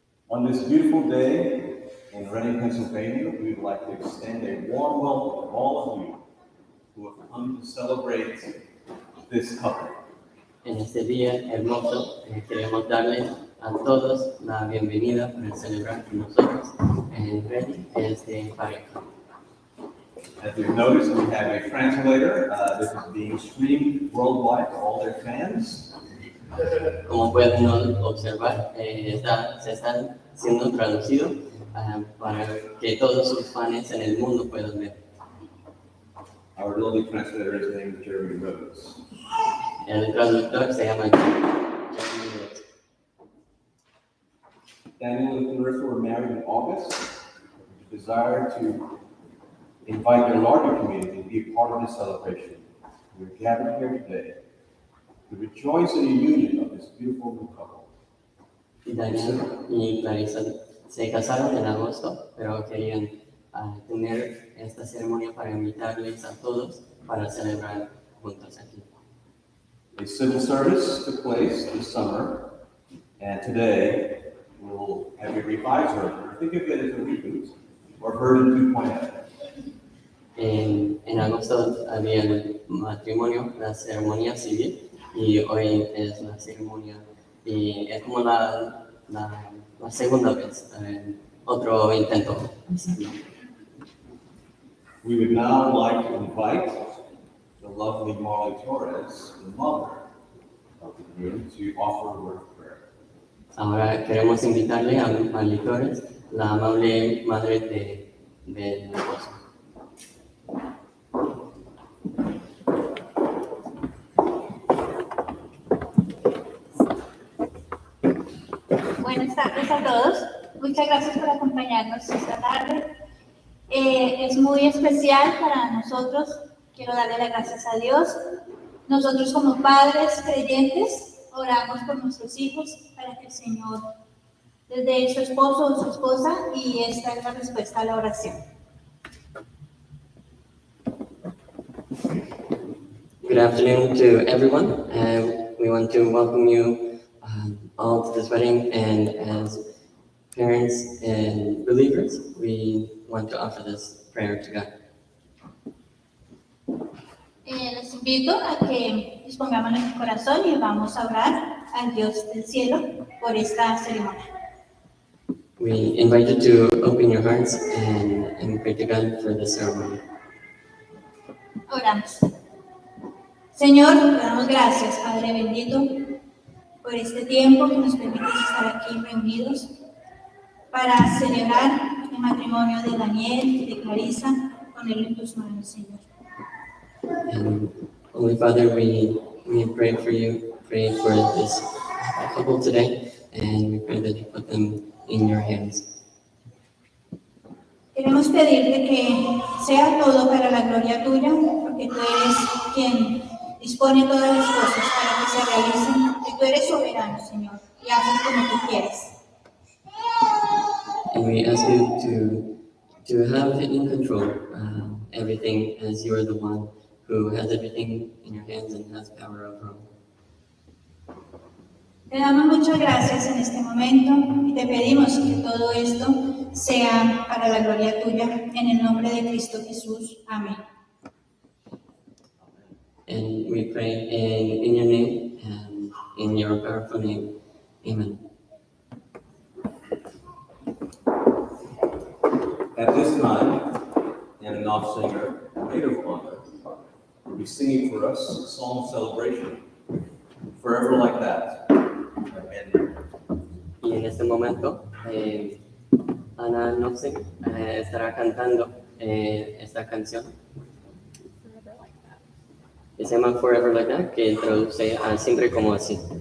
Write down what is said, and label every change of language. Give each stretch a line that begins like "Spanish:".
English: On this beautiful day in Reading, Pennsylvania, we would like to extend a warm welcome to all of you who have come to celebrate this couple.
Spanish: En este día hermoso, queremos darles a todos la bienvenida para celebrar con nosotros en Reading este pareja.
English: As you've noticed, we have a translator. This is being streamed worldwide to all their fans.
Spanish: Como pueden observar, se está siendo traducido para que todos sus fans en el mundo puedan ver.
English: Our lovely translator is named Jeremy Rhodes.
Spanish: El traductor se llama Jeremy Rhodes.
English: Daniel and Clarissa were married in August. Desire to invite their larger community to be a part of this celebration. We're gathered here today to rejoice in the union of this beautiful new couple.
Spanish: Daniel y Clarissa se casaron en agosto, pero querían tener esta ceremonia para invitarles a todos para celebrar juntos aquí.
English: A civil service took place this summer, and today we'll have a revised version. Think of it as a reboot or version 2.0.
Spanish: En agosto había el matrimonio, la ceremonia civil, y hoy es la ceremonia, y es como la segunda vez, otro intento.
English: We would now like to invite the lovely Molly Torres, the mother of the groom, to offer a word of prayer.
Spanish: Ahora queremos invitarle a Marley Torres, la amable madre del esposo. Buenas tardes a todos. Muchas gracias por acompañarnos esta tarde. Es muy especial para nosotros. Quiero darle las gracias a Dios. Nosotros como padres creyentes oramos por nuestros hijos para que el Señor les dé su esposo o su esposa, y esta es la respuesta a la oración.
English: Good afternoon to everyone. We want to welcome you all to this wedding, and as parents and believers, we want to offer this prayer to God.
Spanish: Les invito a que dispongamos nuestro corazón y vamos a orar al Dios del cielo por esta ceremonia.
English: We invite you to open your hearts and pray to God for this ceremony.
Spanish: Oramos. Señor, te damos gracias, Padre bendito, por este tiempo que nos permites estar aquí reunidos para celebrar el matrimonio de Daniel y de Clarissa. Ponerlo en tus manos, Señor.
English: And Holy Father, we pray for you, pray for this couple today, and we pray that you put them in your hands.
Spanish: Queremos pedirte que sea todo para la gloria tuya, porque tú eres quien dispone todas las cosas para que se realicen, que tú eres soberano, Señor, y haces como tú quieres.
English: And we ask you to have in control everything, as you are the one who has everything in your hands and has power over all.
Spanish: Te damos muchas gracias en este momento y te pedimos que todo esto sea para la gloria tuya, en el nombre de Cristo Jesús. Amén.
English: And we pray in your name and in your powerful name. Amen. At this time, an off singer, maid of honor, will be singing for us a song of celebration, Forever Like That.
Spanish: Y en este momento, Ana Nofsek estará cantando esta canción que se llama Forever Like That, que traduce a siempre como así.